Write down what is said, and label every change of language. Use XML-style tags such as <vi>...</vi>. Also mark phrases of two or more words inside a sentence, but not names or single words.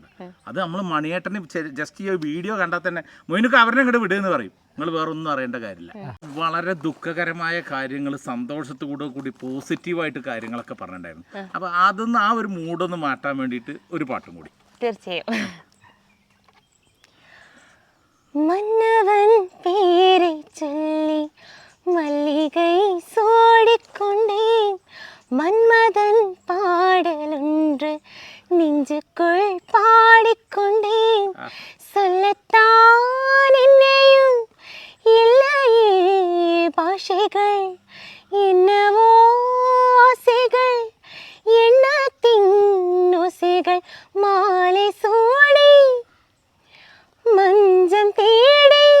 <ml>അത് നമ്മൾ മണിയേട്ടന് ജസ്റ്റ് ഈ വീഡിയോ കണ്ടാൽ തന്നെ മൊയിനൊക്കെ അവരെ ഇങ്ങോട്ട് വിടുകയെന്ന് പറയും. നിങ്ങൾ വേറെ ഒന്നും അറിയേണ്ട കാര്യമില്ല. വളരെ ദുഃഖകരമായ കാര്യങ്ങൾ സന്തോഷത്തോടു കൂടി പോസിറ്റീവായിട്ട് കാര്യങ്ങളൊക്കെ പറഞ്ഞിട്ടുണ്ടായിരുന്നു. അപ്പോൾ അതൊന്ന് ആ ഒരു മൂഡൊന്ന് മാറ്റാൻ വേണ്ടിയിട്ട് ഒരു പാട്ടും കൂടി. തീർച്ചയായും.</ml> <ta>மன்னவன் பேரை சொல்லி மல்லிகை சூடிக்கொண்டேன், மன்மதன் பாடலொன்று நெஞ்சுக்குள் பாடிக்கொண்டேன், சொல்லத்தான் என்னையும் இல்லையே பாஷைகள், என்னவோ ஆசைகள், எண்ணத்தின் ஓசைகள், மாலை சூடி மஞ்சம் தேடி</ta>